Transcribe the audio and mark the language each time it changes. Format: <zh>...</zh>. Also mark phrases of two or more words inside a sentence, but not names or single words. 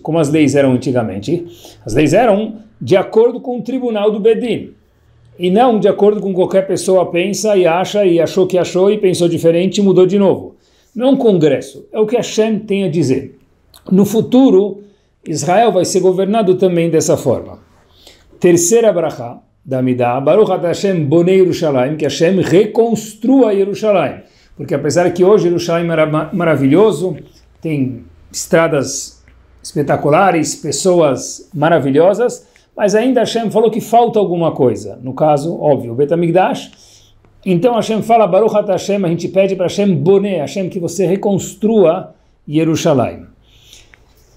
<pt>Como as leis eram antigamente? As leis eram de acordo com o tribunal do Bedin, e não de acordo com qualquer pessoa pensa e acha, e achou que achou e pensou diferente e mudou de novo. Não é um congresso, é o que Hashem tem a dizer. No futuro, Israel vai ser governado também dessa forma. Terceira brachá da Midá,</pt> <he>ברוך אתה השם בונה ירושלים,</he> <pt>que Hashem reconstrua Yerushalayim. Porque apesar que hoje Yerushalayim era maravilhoso, tem estradas espetaculares, pessoas maravilhosas, mas ainda Hashem falou que falta alguma coisa. No caso, óbvio, o</pt> <he>בית המקדש.</he> <pt>Então Hashem fala,</pt> <he>ברוך אתה השם,</he> <pt>a gente pede para</pt> <he>השם בונה,</he> <pt>Hashem, que você reconstrua Yerushalayim.</pt>